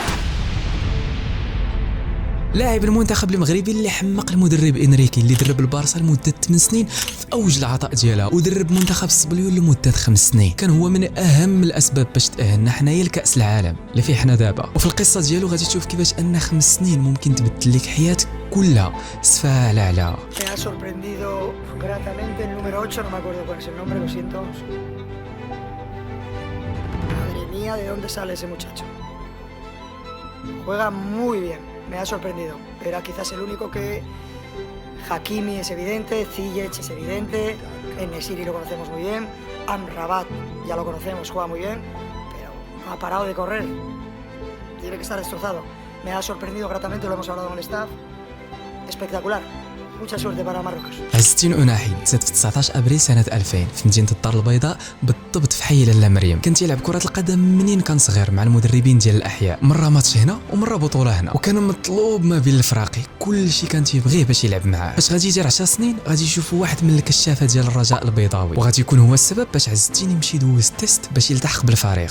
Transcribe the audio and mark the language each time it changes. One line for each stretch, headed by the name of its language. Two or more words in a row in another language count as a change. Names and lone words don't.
Arabic: لاعب المنتخب المغربي اللي حمق المدرب انريكي اللي درب البارسا لمده 8 سنين في اوج العطاء ديالها ودرب منتخب السبليون لمده 5 سنين، كان هو من اهم الاسباب باش تاهلنا حنايا لكاس العالم اللي فيه حنا دابا. وفي القصه ديالو غادي تشوف كيفاش ان 5 سنين ممكن تبدل لك حياتك كلها سفاها على على.
Spanish: Me ha sorprendido gratamente el número 8, no me acuerdo cuál es el nombre, lo siento. Madre mía, ¿de dónde sale ese muchacho? Juega muy bien, me ha sorprendido. Era quizás el único que Hakimi es evidente, Ziyech es evidente, En-Nesyri lo conocemos muy bien, Amrabat ya lo conocemos, juega muy bien, pero no ha parado de correr. Tiene que estar destrozado. Me ha sorprendido gratamente, lo hemos hablado con el staff. Espectacular. Mucha suerte para Marruecos.
Arabic: عز الدين أناحي تزاد في 19 ابريل سنه 2000 في مدينه الدار البيضاء بالضبط في حي لاله مريم. كان تيلعب كره القدم منين كان صغير مع المدربين ديال الاحياء، مره ماتش هنا ومره بطوله هنا، وكان مطلوب ما بين الفراقي كلشي كان تيبغيه باش يلعب معاه. فاش غادي يدير 10 سنين غادي يشوفوا واحد من الكشافه ديال الرجاء البيضاوي وغادي يكون هو السبب باش عز الدين يمشي يدوز تيست باش يلتحق بالفريق.